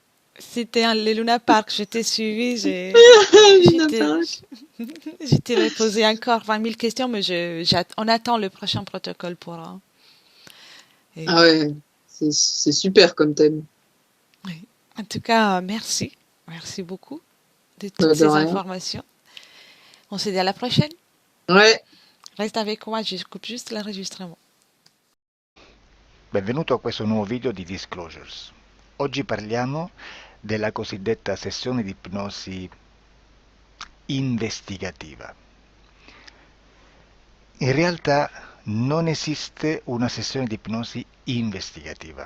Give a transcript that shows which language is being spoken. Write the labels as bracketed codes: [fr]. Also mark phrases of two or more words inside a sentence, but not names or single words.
[fr] C'était les Luna Park, je t'ai suivi, je t'ai posé encore 20 000 questions, mais on attend le prochain protocole pour... Ah ouais, c'est super comme thème. Oui. En tout cas, merci. Merci beaucoup de toutes De ces rien. informations. On se dit à la prochaine. Ouais. Reste avec moi, je coupe juste l'enregistrement. [it] Benvenuto a questo nuovo video di Disclosures. Oggi parliamo della cosiddetta sessione di ipnosi investigativa. In realtà non esiste una sessione di ipnosi investigativa.